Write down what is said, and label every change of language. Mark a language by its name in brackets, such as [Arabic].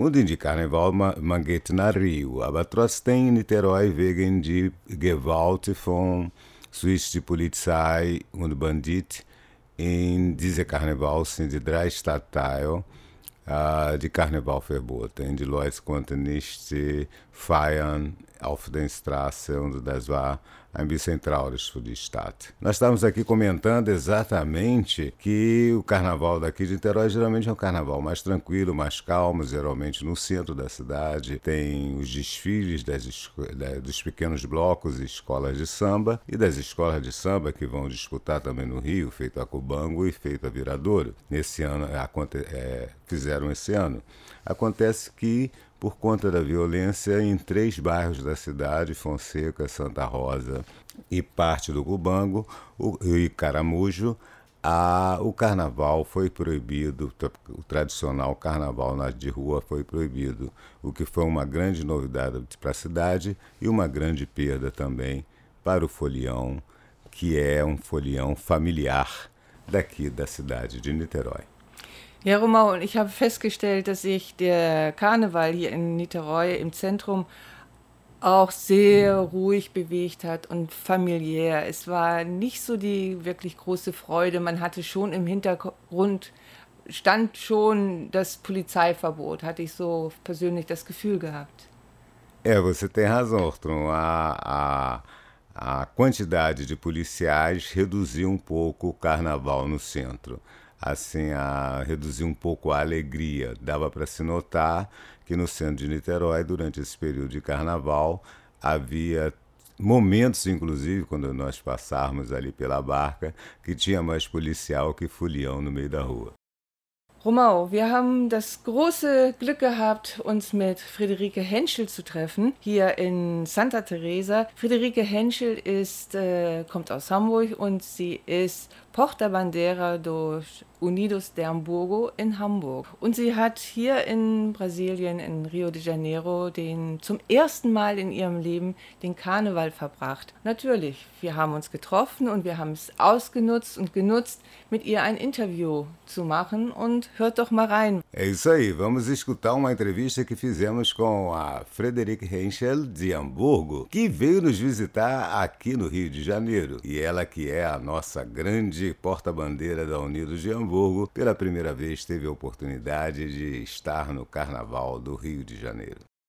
[German] Und in die Karneval, man geht nach Rio. Aber trotzdem in Niterói wegen der Gewalt von zwischen Polizei und Bandit in diesem Karneval sind die drei Stadtteile die Karneval verboten. Die Leute konnten nicht feiern auf der Straße und das war ein bisschen traurig für die Stadt. [Portuguese] Nós estávamos aqui comentando exatamente que o carnaval daqui de Niterói geralmente é um carnaval mais tranquilo, mais calmo, geralmente no centro da cidade tem os desfiles dos pequenos blocos e escolas de samba e das escolas de samba que vão disputar também no Rio, feito a Cubango e feito a Viradouro. Nesse ano, fizeram esse ano. Acontece que por conta da violência em três bairros da cidade, Fonseca, Santa Rosa e parte do Cubango e Caramujo, o carnaval foi proibido, o tradicional carnaval de rua foi proibido, o que foi uma grande novidade para a cidade e uma grande perda também para o folião, que é um folião familiar daqui da cidade de Niterói. [German] Ja, Romau, ich habe festgestellt, dass sich der Karneval hier in Niterói im Zentrum auch sehr ruhig bewegt hat und familiär. Es war nicht so die wirklich große Freude. Man hatte schon im Hintergrund, stand schon das Polizeiverbot, hatte ich so persönlich das Gefühl gehabt. [Portuguese] Ja, você tem razão, Ortrun. A quantidade de policiais reduziu pouco o carnaval no centro. Assim, reduziu pouco a alegria. Dava para se notar que no centro de Niterói, durante esse período de carnaval, havia momentos, inclusive, quando nós passarmos ali pela barca, que tinha mais policial que folião no meio da rua. [German] Romau, wir haben das große Glück gehabt, uns mit Friederike Henschel zu treffen, hier in Santa Teresa. Friederike Henschel kommt aus Hamburg und sie ist Porta Bandera durch Unidos de Hamburgo in Hamburg. Und sie hat hier in Brasilien, in Rio de Janeiro, zum ersten Mal in ihrem Leben den Karneval verbracht. Natürlich, wir haben uns getroffen und wir haben es ausgenutzt und genutzt, mit ihr ein Interview zu machen. Und hört doch mal rein. [Portuguese] É isso aí, vamos escutar uma entrevista que fizemos com a Friederike Henschel de Hamburgo, que veio nos visitar aqui no Rio de Janeiro. E ela que é a nossa grande porta-bandeira da Unidos de Hamburgo, pela primeira vez teve a oportunidade de estar no Carnaval do Rio de Janeiro.